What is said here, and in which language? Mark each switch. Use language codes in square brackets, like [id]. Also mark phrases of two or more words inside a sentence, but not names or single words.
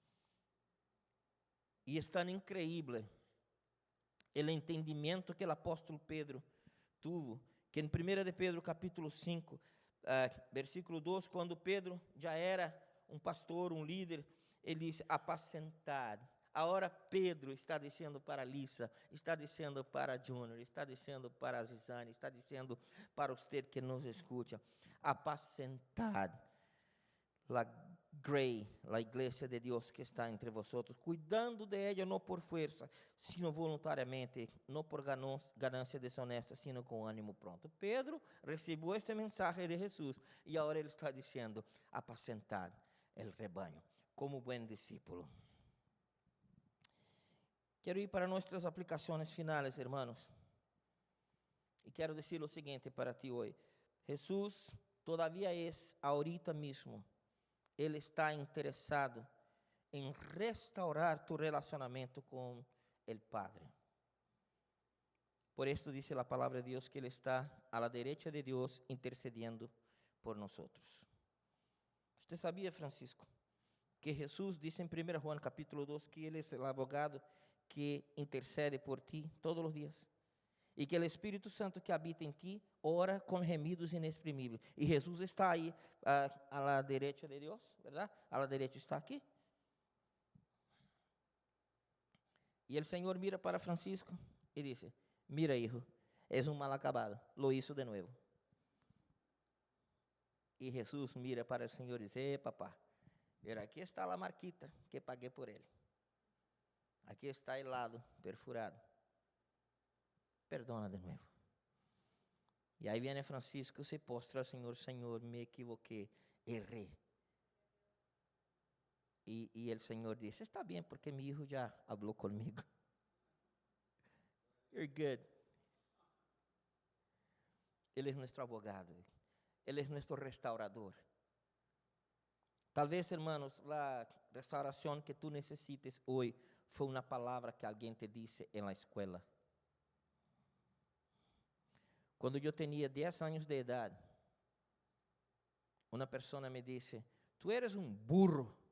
[es] Y es tan increíble el entendimiento que el apóstol Pedro tuvo, que en 1 de Pedro capítulo 5, versículo 2, cuando Pedro ya era un pastor, un líder, [pt] ele dice, apacentad Agora Pedro está dizendo para Lisa, está dizendo para Júnior, está dizendo para a Zizane, está dizendo para você que nos escuta: [es] apacentad la grey, la iglesia de Dios que está entre vosotros, cuidando de ella no por fuerza, sino voluntariamente, no por ganancia deshonesta, sino con ánimo pronto. Pedro recibió este mensaje de Jesús y ahora él está diciendo: apacentad el rebaño, como buen discípulo. [pt] Quero ir para nossas aplicações finais, irmãos. E quero dizer o seguinte para ti hoje: [es] Jesus todavía es ahorita mismo, [pt] Ele está interessado em restaurar tu relacionamento com o Padre. Por isso diz a palavra de Deus que Ele está [es] a la derecha [pt] de Deus intercediendo por nós. Você sabia, Francisco, que Jesus disse em 1 Juan capítulo 2 que Ele é o abogado que intercede por ti todos os dias, e que o Espírito Santo que habita em ti ora com gemidos inexprimíveis, e Jesus está aí [es] a la derecha [pt] de Deus, verdade? [es] A la derecha [pt] está aqui, e o Senhor mira para Francisco e diz: [es] mira, hijo, [pt] és um mal acabado, [es] lo hizo de novo. [pt] E Jesus mira para o Senhor e diz: [es] papá, mira, [pt] aqui está a marquita que paguei por ele. Aqui está o lado perfurado. [es] Perdona de novo. [pt] E aí vem Francisco, se postra ao Senhor: Senhor, me equivoquei, errei. E o Senhor disse: está bem, porque meu filho já falou comigo. [en] You're good. [pt] Ele é nosso abogado. Ele é nosso restaurador. Talvez, hermanos, a restauração que tu necessites hoje foi uma palavra que alguém te disse na escola. Quando eu tinha 10 anos de idade, uma pessoa me disse: [es] tu eres [pt] um burro.